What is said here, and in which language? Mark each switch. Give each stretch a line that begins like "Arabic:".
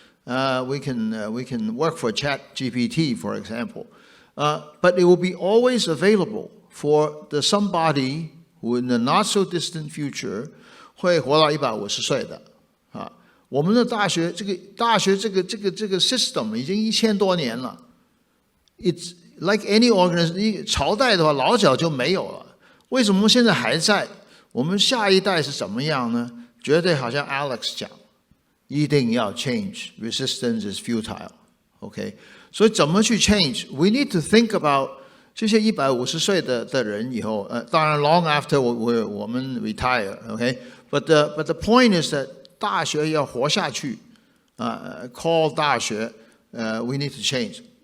English: We can work for ChatGPT, for example, but it will be always available for somebody who in the not so distant future
Chinese: 会活到150岁的我们的大学这个 system 已经1000多年了。
English: It's like any organization，
Chinese: 朝代的话老早就没有了，为什么现在还在？我们下一代是怎么样呢？绝对好像 Alex 讲，一定要 change.
English: Resistance is futile. OK，
Chinese: 所以怎么去
English: change？ We need to think about
Chinese: 这些150岁的人以后，当然
English: long after 我们 retire。OK，but the point is that
Chinese: 大学要活下去
English: call 大学we need to change。